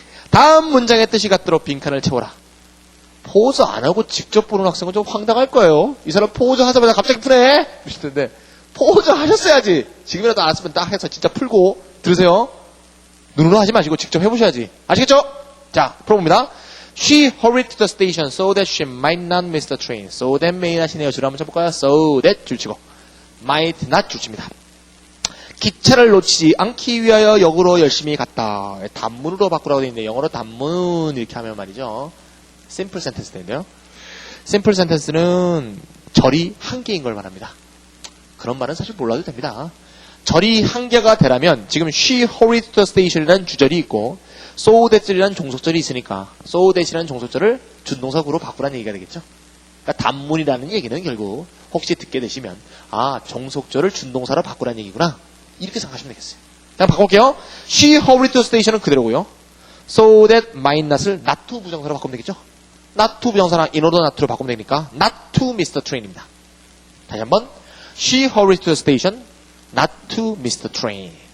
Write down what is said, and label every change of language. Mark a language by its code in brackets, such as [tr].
[ko] 다음 문장의 뜻이 같도록 빈칸을 채워라. 포즈 안 하고 직접 보는 학생은 좀 황당할 거예요. 이 사람 포즈 하자마자 갑자기 푸네? 이러실 텐데, 포즈 하셨어야지. 지금이라도 알았으면 딱 해서 진짜 풀고, 들으세요. 눈으로 하지 마시고 직접 해보셔야지. 아시겠죠? 자, 풀어봅니다. [en] She hurried to the station so that she might not miss the train. So that may not이네요. [ko] 줄 한번 쳐볼까요? So that 줄치고, might not 줄칩니다. 기차를 놓치지 않기 위하여 역으로 열심히 갔다. 단문으로 바꾸라고 되어 있는데 영어로 단문 이렇게 하면 말이죠. 심플 센텐스 되는데요. 심플 센텐스는 절이 한 개인 걸 말합니다. 그런 말은 사실 몰라도 됩니다. 절이 한 개가 되려면 지금 [en] she hurried to the station [ko] 이라는 주절이 있고 so that이라는 종속절이 있으니까 so that이라는 종속절을 준동사구로 바꾸라는 얘기가 되겠죠. 그러니까 단문이라는 얘기는 결국 혹시 듣게 되시면 아 종속절을 준동사로 바꾸라는 얘기구나. 이렇게 생각하시면 되겠어요. 자, 바꿔볼게요. [en] She hurried to the station [ko] 은 그대로고요. So that might not을 not to 부정사로 바꾸면 되겠죠. not to 부정사랑 in order not to로 바꾸면 되니까 [en] not to miss the train [ko] 입니다. 다시 한번 [en] She hurried to the station not to miss the train.